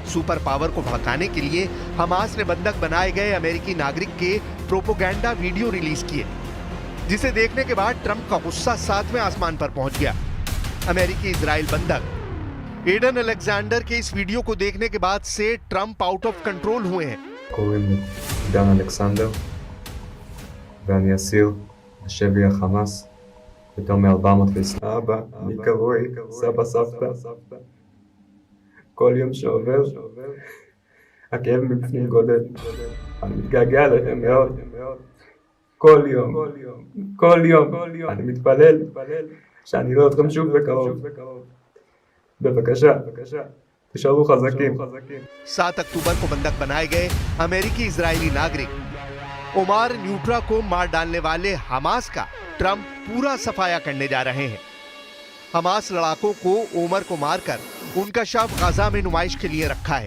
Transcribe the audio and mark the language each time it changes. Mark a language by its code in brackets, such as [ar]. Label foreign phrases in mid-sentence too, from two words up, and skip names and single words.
[hi] सुपर पावर को भड़काने के लिए हमास ने बंधक बनाए गए अमेरिकी नागरिक के [en] propaganda video [hi] रिलीज किए, जिसे देखने के बाद ट्रंप का गुस्सा 7वें आसमान पर पहुंच गया। अमेरिकी इजराइल बंधक एडन अलेक्जेंडर के इस वीडियो को देखने के बाद से ट्रंप [en] out of control [hi] हुए हैं। [he] קוראים לי דן אלכסנדר ואני אסיר בשבי החמאס יותר מ-420. אבא, אני קרוי סבא סבתא. כל יום שעובר הכאב מבפנים גודל. אני מתגעגע אליכם מאוד. כל יום אני מתפלל שאני אראה אתכם שוב בקרוב. בבקשה. [hi] 7 अक्टूबर को बंधक बनाए गए अमेरिकी इजरायली नागरिक ओमार न्यूट्रा को मार डालने वाले हमास का ट्रंप पूरा सफाया करने जा रहे हैं। हमास लड़ाकों को ओमर को मारकर उनका शव गजा में नुमाइश के लिए रखा है।